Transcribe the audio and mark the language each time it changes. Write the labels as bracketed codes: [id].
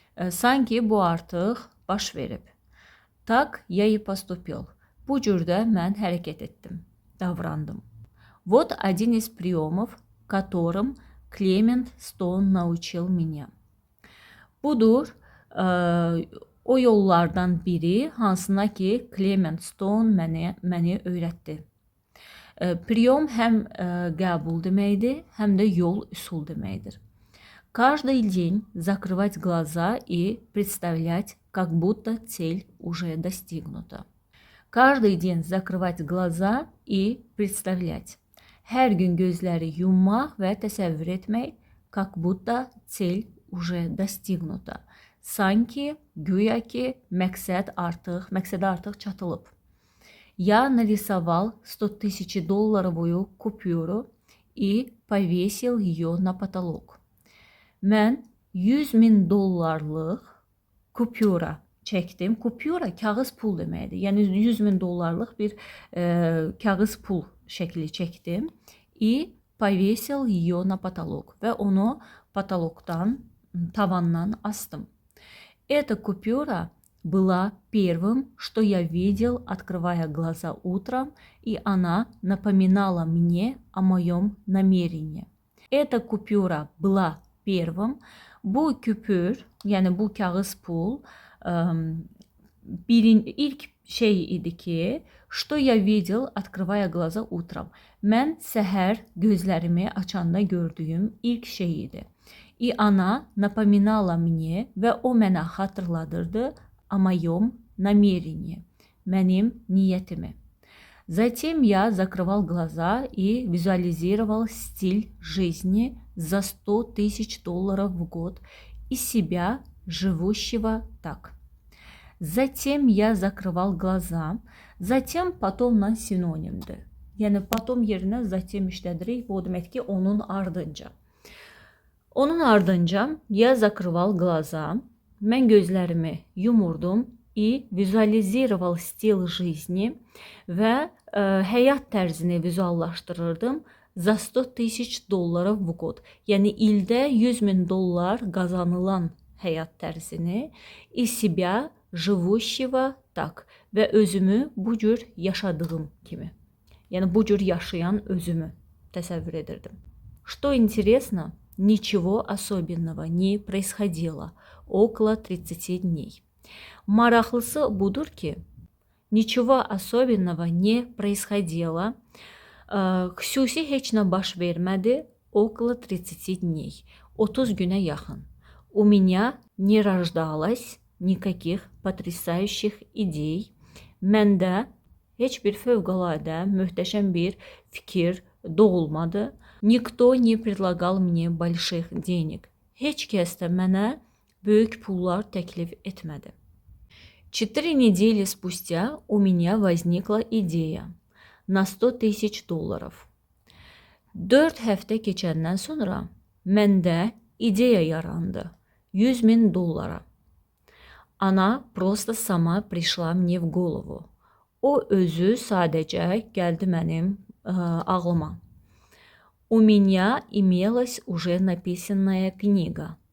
[az] Sanki bu artıq baş verib. [ru] Так я и поступил. [az] Bu cürdə mən hərəkət etdim, davrandım. [ru] Вот один из приемов, которым Клемент Стоун научил меня. [az] Budur o yollardan biri, hansına ki Clement Stone məni öyrətdi. Прием həm qəbul deməkdir, həm də yol, üsul deməkdir. [ru] Каждый день закрывать глаза и представлять, как будто цель уже достигнута. Каждый день закрывать глаза и представлять. [az] Hər gün gözləri yummaq və təsəvvür etmək, [ru] как будто цель уже достигнута. [az] Sanki, güya ki, məqsədə artıq çatılıb. [ru] Я нарисовал 100 тысяч долларовую купюру и повесил ее на потолок. [az] Mən 100 min dollarlıq kupyura çəkdim. Kupyura kağız pul deməkdir. Yəni 100 min dollarlıq bir kağız pul şəkli çəkdim. [ru] И повесил ее на потолок. [az] Və onu потолокtan, tavandan astım. [ru] Эта купюра была первым, что я видел, открывая глаза утром, и она напоминала мне о моем намерении. Эта купюра была первым. [az] Bu küpür, yəni bu kağız pul ilk şey idi ki, [ru] что я видел, открывая глаза утром. [az] Mən səhər gözlərimi açanda gördüyüm ilk şey idi. [ru] И она напоминала мне, [az] və o mənə xatırladırdı [ru] о моем намерении, [az] mənim niyyətimi. [ru] Затем я закрывал глаза и визуализировал стиль жизни за 100 тысяч долларов в год и себя, живущего так. Затем я закрывал глаза. [az] Затем потомla sinonimdir. Yəni potom yerinə затем işlədirik. Bu demək ki, onun ardınca. Onun ardınca [ru] я закрывал глаза. [az] Mən gözlərimi yumurdum [ru] и визуализировал стиль жизни [az] və həyat tərzini vizuallaşdırırdım [ru] за 100 тысяч долларов в год. [az] Yəni ildə 100 min dollar qazanılan həyat tərzini [ru] и себя, живущего так [az] və özümü bu cür yaşadığım kimi. Yəni bu cür yaşayan özümü təsəvvür edirdim. [ru] Что интересно, ничего особенного не происходило около 30 дней. [az] Maraqlısı budur ki, [ru] ничего особенного не происходило. [az] Xüsusi heç nə baş vermədi [ru] около 30 дней. [az] 30 günə yaxın. [ru] У меня не рождалось никаких потрясающих идей. [az] Məndə heç bir fövqəladə, möhtəşəm bir fikir doğulmadı. [ru] Никто не предлагал мне больших денег. [az] Heç kəs də mənə böyük pullar təklif etmədi. [ru] 4 недели спустя у меня возникла идея на 100 тысяч долларов. [az] 4 həftə keçəndən sonra məndə ideya yarandı 100 min dollara. [ru] Она просто сама пришла мне в голову. [az] O özü sadəcə gəldi mənim ağlıma. [ru] У меня имелась уже написанная книга.